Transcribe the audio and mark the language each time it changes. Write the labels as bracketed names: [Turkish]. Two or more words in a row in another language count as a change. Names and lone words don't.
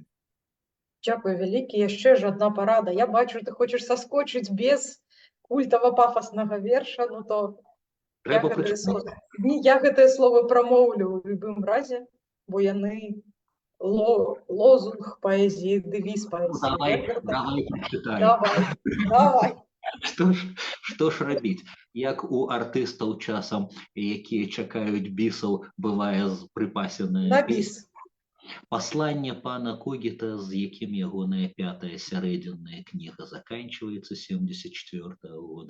[Belarusian] Дзякуй вялікі. Яшчэ ж адна парада. Я бачу, ты хочаш саскочыць без культава-пафаснага верша, ну то я гэтыя словы прамоўлю ў любым разе, бо яны лозунг [Russian] поэзии, девиз поэзии Герберта. [Belarusian] Давай прачытаю. Давай. Што ж рабіць? Як у артыстаў часам, якія чакаюць бісаў, бывае прыпасеная На песня. біс. Пасланне пана Когіта, з якім ягоная 5-я сярэдзінная кніга заканчваецца 74-го года.